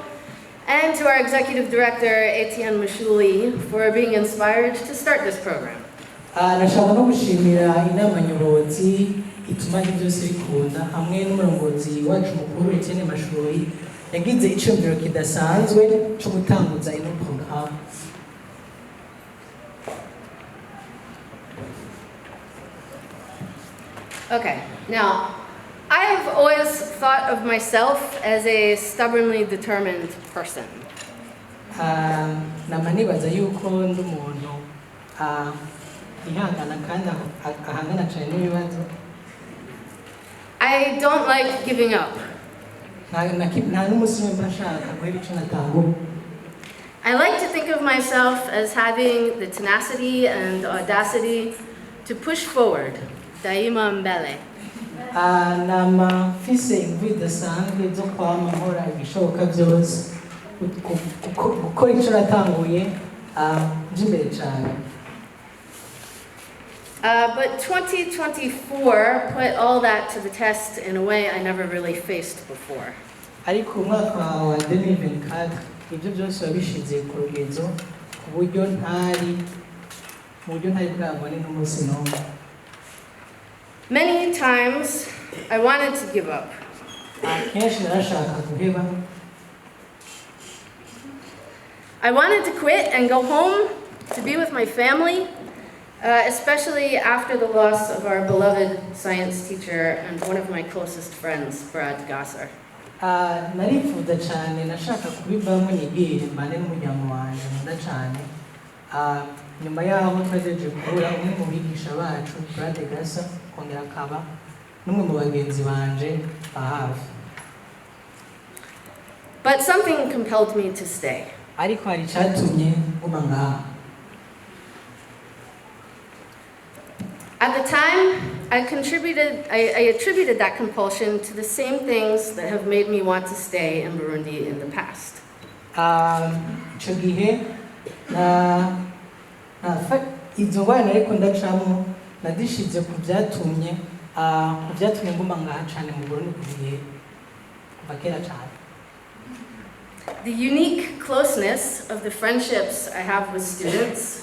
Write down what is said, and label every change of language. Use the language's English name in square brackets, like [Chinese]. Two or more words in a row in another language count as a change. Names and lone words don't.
[English] And to our executive director, Etienne Mashuli, for being inspired to start this program. [Rundi] Nashaka no gushimira inama nyobozi ituma byose bikunda hamwe n'umurongozi wacu mukuru Etienne Mashuli yagize icyumviro kidasanzwe cyo gutanguza ino program. [English] Okay, now I have always thought of myself as a stubbornly determined person. [Rundi] Namanibaza yuko ndi umuntu ihangana kandi ahangana cyane n'ibibazo. [English] I don't like giving up. [Rundi] Nta n'umunsi umwe mbashaka guhera icyo natanguye. [English] I like to think of myself as having the tenacity and audacity to push forward, [Swahili] daima mbele. [Rundi] Nama mfise imvi idasanzwe zo kwama nkora ibishoboka byose gukora icyo natanguye nje imbere cyane. [English] But 2024 put all that to the test in a way I never really faced before. [Rundi] Ariko umwaka wa 2024 ibyo byose wabishize ku rugenzo ku buryo ntari bwabone n'umunsi n'umwe. [English] Many times I wanted to give up. I wanted to quit and go home to be with my family, especially after the loss of our beloved science teacher and one of my closest friends, Brad Gasser. [Rundi] Narifuza cyane nashaka kubivamo nigire mbane n'umuryango wanjye nkunda cyane. Nyuma yaho twaje kubura umwe mu bigisha bacu Brad Gasser kongera akaba n'umwe mu bagenzi banje ba hafi. [English] But something compelled me to stay. [Rundi] Ariko hari icyatumye nguma ngaha. [English] At the time, I attributed that compulsion to the same things that have made me want to stay in Burundi in the past. [Rundi] Icyo gihe izo ngorane ariko ndacamo nadishize ku byatumye nguma ngaha cyane mu Burundi kuva kera cyane. [English] The unique closeness of the friendships I have with students,